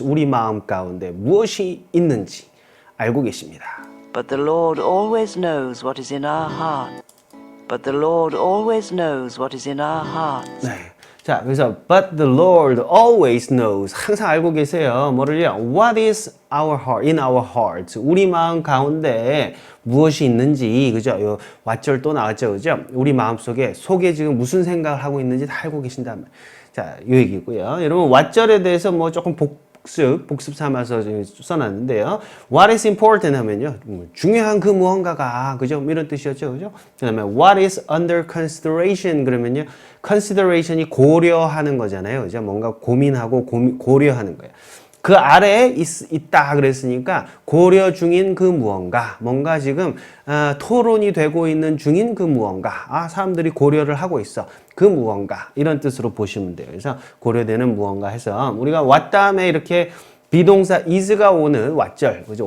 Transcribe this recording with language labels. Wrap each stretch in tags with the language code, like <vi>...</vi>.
<ko>우리 마음 가운데 무엇이 있는지 알고 계십니다.</ko> <en>But the Lord always knows what is in our heart. But the Lord always knows what is in our hearts.</en> <ko>네. 자, 그래서</ko> <en>but the Lord always knows.</en> <ko>항상 알고 계세요. 뭐를요?</ko> <en>What is our heart? In our hearts.</en> <ko>우리 마음 가운데 무엇이 있는지, 그죠? 요 왓절 또 나왔죠, 그죠? 우리 마음 속에 지금 무슨 생각을 하고 있는지 다 알고 계신단 말이에요. 자, 요 얘기고요. 여러분 왓절에 대해서 뭐 조금 복습 삼아서 써놨는데요.</ko> <en>What is important</en> <ko>하면요. 중요한 그 무언가가, 그죠? 이런 뜻이었죠. 그죠? 그 다음에</ko> <en>what is under consideration</en> <ko>그러면요. consideration이 고려하는 거잖아요. 그죠? 뭔가 고민하고 고려하는 거예요. 그 아래에 있다 그랬으니까 고려 중인 그 무언가, 뭔가 지금 토론이 되고 있는 중인 그 무언가, 사람들이 고려를 하고 있어. 그 무언가 이런 뜻으로 보시면 돼요. 그래서 고려되는 무언가 해서 우리가 what 다음에 이렇게 비동사 is가 오는 왓절, 그죠?</ko>